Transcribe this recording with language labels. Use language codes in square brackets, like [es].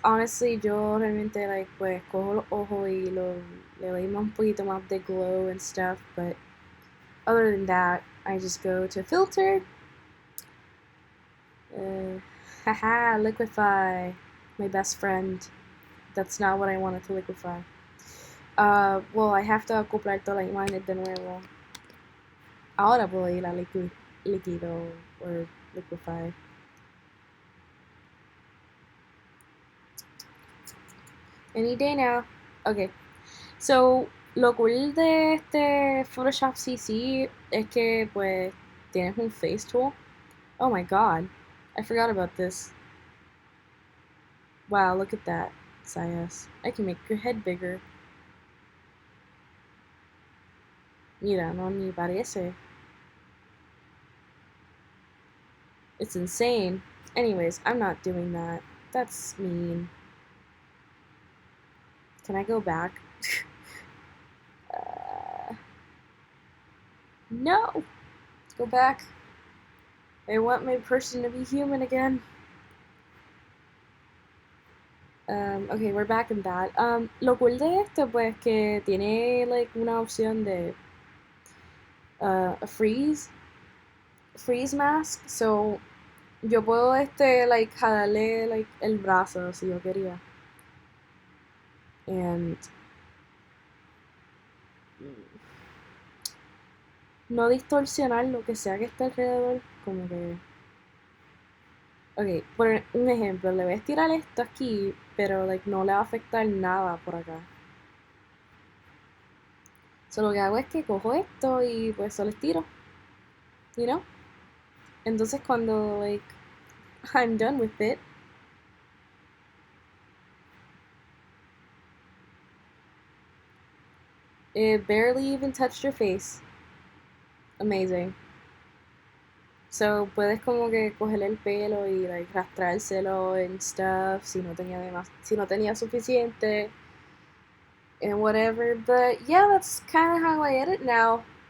[es] Honestly, yo realmente like pues cojo los ojos y le doy más un poquito más de [en] glow and stuff, but other than that, I just go to filter. Haha, liquefy. My best friend. That's not what I wanted to liquefy. Well, I have to [es] acoplar todas las imágenes de nuevo. Ahora puedo ir a líquido or liquefy. [en] Any day now. [es] Okay. So, lo cool de este Photoshop CC es que pues tienes un face tool. [en] Oh my god. I forgot about this. Wow, look at that, Zayas. I can make your head bigger. [es] Mira, no ni parece. [en] It's insane. Anyways, I'm not doing that. That's mean. Can I go back? No! Go back. I want my person to be human again. Okay, we're back in that. [es] Lo cool de esto, pues, que tiene, like, una opción de a freeze mask. So, yo puedo, like, jalarle, like, el brazo si yo quería. And no distorsionar lo que sea que esté alrededor, como que... Ok, por un ejemplo, le voy a estirar esto aquí, pero like, no le va a afectar nada por acá. So, lo que hago es que cojo esto y pues solo estiro, you know? Entonces cuando [en] like I'm done with it, it barely even touched your face. Amazing. [es] So, puedes como que cogerle el pelo y like rastrárselo and stuff si no tenía suficiente and whatever. [en] But yeah, that's kind of how I edit now.